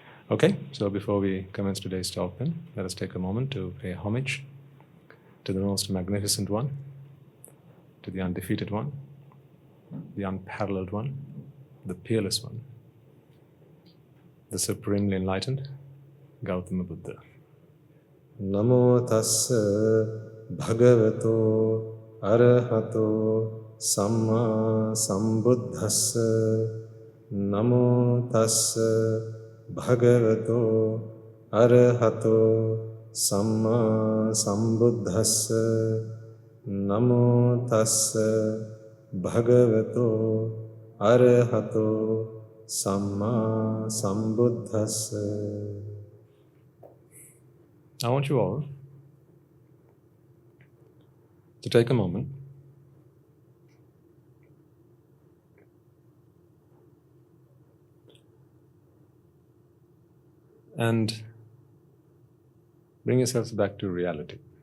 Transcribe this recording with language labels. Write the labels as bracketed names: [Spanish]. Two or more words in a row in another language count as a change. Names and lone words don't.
[English] Okay, so before we commence today's talk then, let us take a moment to pay homage to the most magnificent one, to the undefeated one, the unparalleled one, the peerless one, the supremely enlightened Gautama Buddha. [Pali] Namo tassa bhagavato arahato samma sambuddhassa. Namo tassa bhagavato arahato samma sambuddhassa. Namo tassa bhagavato arahato samma sambuddhassa. [English] I want you all to take a moment and bring yourselves back to reality.